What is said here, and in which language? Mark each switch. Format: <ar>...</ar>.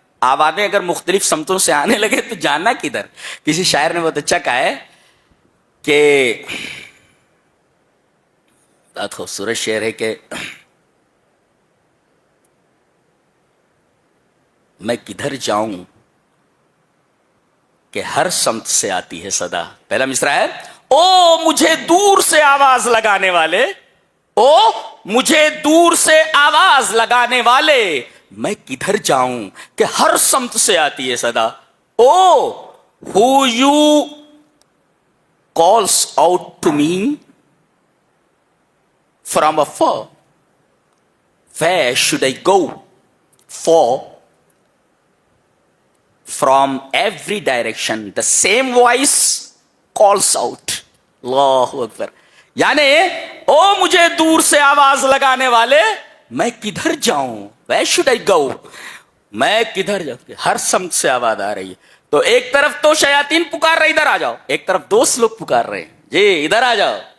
<ur>آوازیں اگر مختلف سمتوں سے آنے لگے تو جانا کدھر. کسی شاعر نے بہت اچھا کہا ہے کہ بہت خوبصورت شعر ہے کہ میں کدھر جاؤں کہ ہر سمت سے آتی ہے صدا. پہلا مصرع ہے او مجھے دور سے آواز لگانے والے، او مجھے دور سے آواز لگانے والے، میں کدھر جاؤں کہ ہر سمت سے آتی ہے صدا.</ur> <en>O who you calls out to me from afar, where should I go, for from every direction the same voice calls out.</en> <ur>اللہ اکبر. یعنی او مجھے دور سے آواز لگانے والے، میں کدھر جاؤں،</ur> <en>where should I go،</en> <ur>میں کدھر جاؤں، ہر سمت سے آواز آ رہی ہے. تو ایک طرف تو شیاطین پکار رہے ادھر آ جاؤ، ایک طرف دوست لوگ پکار رہے ہیں جی ادھر آ جاؤ.</ur>